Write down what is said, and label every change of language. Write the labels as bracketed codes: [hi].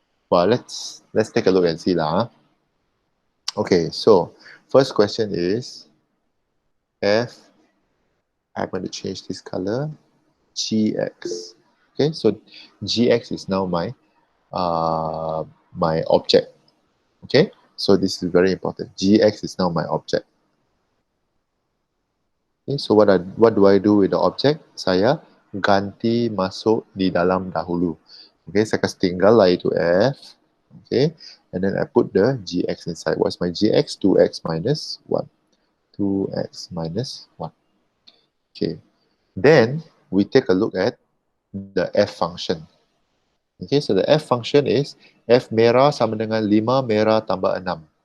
[en] Well, let's take a look and see lah. Okay, so first question is I'm going to change this color, gx. Okay, so gx is now my object. Okay, so this is very important. Gx is now my object. Okay, so what do I do with the object? [ms] Saya ganti masuk di dalam dahulu. Okay, saya kasih tinggal lah itu f. [en] Okay, and then I put the gx inside. What's my gx? 2x minus 1. 2x minus 1. Okay, then we take a look at the f function. Okay, so the f function is f [ms] merah sama dengan 5 merah tambah 6.